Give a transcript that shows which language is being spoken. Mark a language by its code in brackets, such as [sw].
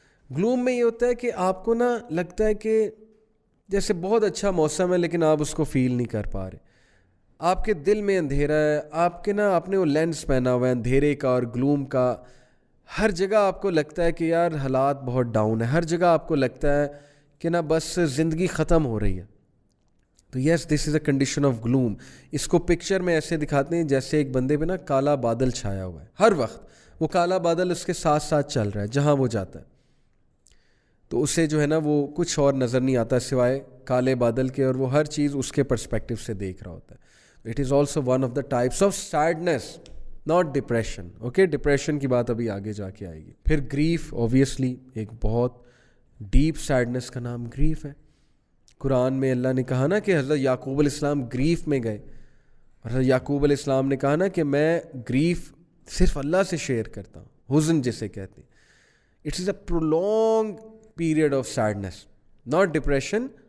[ur] گلوم میں یہ ہوتا ہے کہ آپ کو نا لگتا ہے کہ جیسے بہت اچھا موسم ہے لیکن آپ اس کو فیل نہیں کر پا رہے. آپ کے دل میں اندھیرا ہے, آپ کے نا آپ نے وہ لینس پہنا ہوا ہے اندھیرے کا اور گلوم کا. ہر جگہ آپ کو لگتا ہے کہ یار حالات بہت ڈاؤن ہے, ہر جگہ آپ کو لگتا ہے کہ نا بس زندگی ختم ہو رہی ہے. [en] تو yes this is a condition of gloom. [ur] اس کو پکچر میں ایسے دکھاتے ہیں جیسے ایک بندے پہ نا کالا بادل چھایا ہوا ہے, ہر وقت وہ کالا بادل اس کے ساتھ ساتھ چل رہا ہے جہاں وہ جاتا ہے. تو اسے جو ہے نا وہ کچھ اور نظر نہیں آتا سوائے کالے بادل کے, اور وہ ہر چیز اس کے پرسپیکٹو سے دیکھ رہا ہوتا ہے. [en] It is also one of the types of sadness, not depression. [ur] Okay, depression کی بات ابھی آگے جا کے آئے گی. پھر گریف, اوبویسلی ایک بہت ڈیپ سیڈنس کا نام گریف ہے. قرآن میں اللہ نے کہا نا کہ حضرت یعقوب علیہ السلام گریف میں گئے, اور حضرت یعقوب علیہ السلام نے کہا نا کہ میں گریف صرف اللہ سے شیئر کرتا ہوں, حزن جسے کہتے ہیں. [en] It is a prolong period of sadness, not depression.